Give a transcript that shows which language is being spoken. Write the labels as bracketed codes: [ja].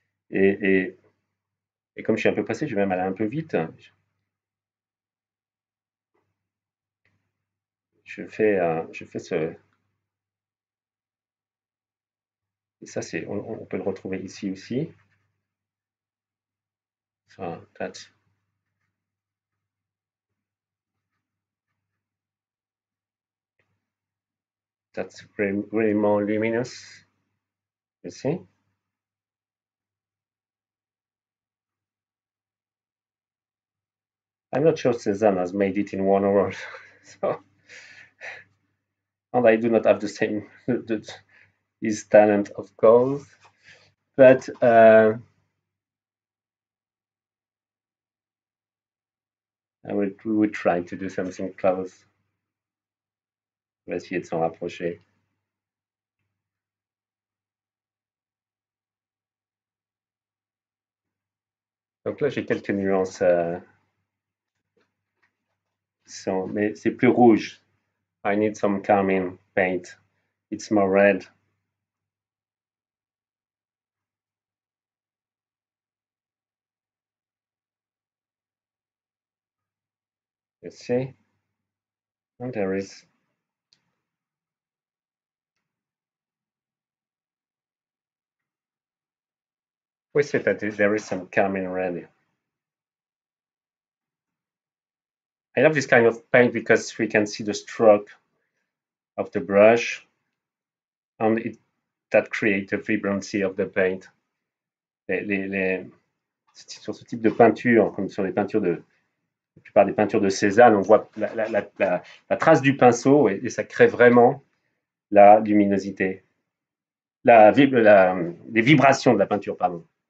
[fr] Et comme je suis un peu pressé, je vais même aller un peu vite. Je fais ce. Et ça, on peut le retrouver ici aussi. [en] So that's really more luminous. You see? I'm not sure Cézanne has made it in 1 hour. So, and I do not have the same his talent, of course, but we would try to do something close. [fr] On va essayer de s'en rapprocher. Donc là, j'ai quelques nuances, mais c'est plus rouge. [en] I need some carmine paint. It's more red. You see? And there is. We see that there is some carmine red. I love this kind of paint because we can see the stroke of the brush and that creates the vibrancy of the paint. [fr] Sur ce type de peinture, comme sur les peintures la plupart des peintures de Cézanne, on voit la trace du pinceau et ça crée vraiment la luminosité, les vibrations de la peinture, pardon.